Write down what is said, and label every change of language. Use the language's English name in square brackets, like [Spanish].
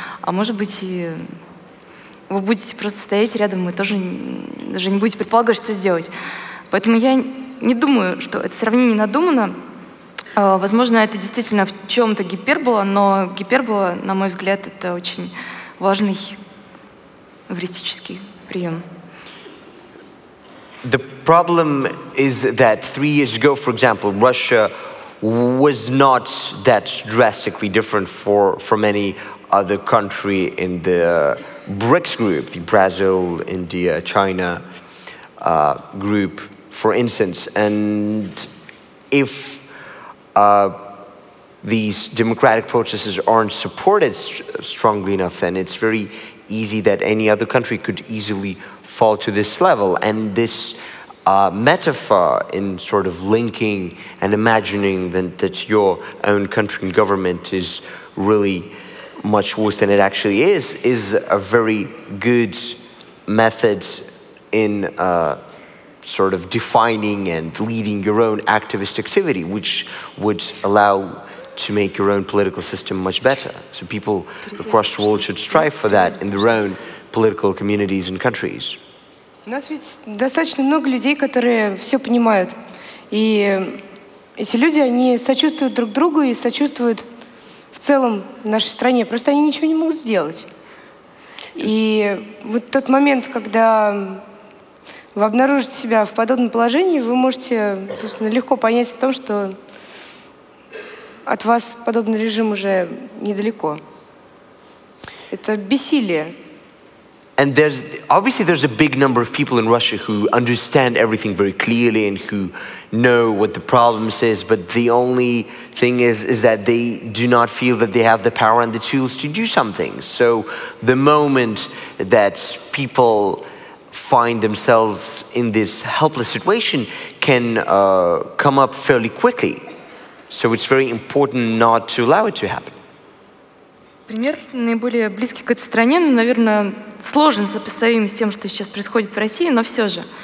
[Russian] А может быть, и вы будете просто стоять рядом и тоже даже не будете предполагать, что сделать. Поэтому я не думаю, что это сравнение надумано. Возможно, это действительно в чем-то гипербола, но гипербола, на мой взгляд, это очень важный эвристический прием. [English] The problem is that 3 years ago, for example, Russia was not that drastically different from any other country in the BRICS group, the Brazil, India, China group, for instance. And if these democratic processes aren't supported strongly enough, then it's very easy that any other country could easily fall to this level. And this metaphor in sort of linking and imagining that your own country and government is really much worse than it actually is a very good method in sort of defining and leading your own activist activity, which would allow to make your own political system much better. So people across the world should strive for that in their own political communities and countries. [Russian] У нас ведь достаточно много людей, которые все понимают. И эти люди, они сочувствуют друг другу и сочувствуют в целом нашей стране. Просто они ничего не могут сделать. И вот тот момент, когда вы обнаружите себя в подобном положении, вы можете, собственно, легко понять о том, что от вас подобный режим уже недалеко. Это бессилие. [English] And obviously there's a big number of people in Russia who understand everything very clearly and who know what the problems is, but the only thing is that they do not feel that they have the power and the tools to do something. So the moment that people find themselves in this helpless situation can come up fairly quickly. So it's very important not to allow it to happen. [Russian] Пример наиболее близкий к этой стране, наверное, сложно сопоставим с тем, что сейчас происходит в России, но все же.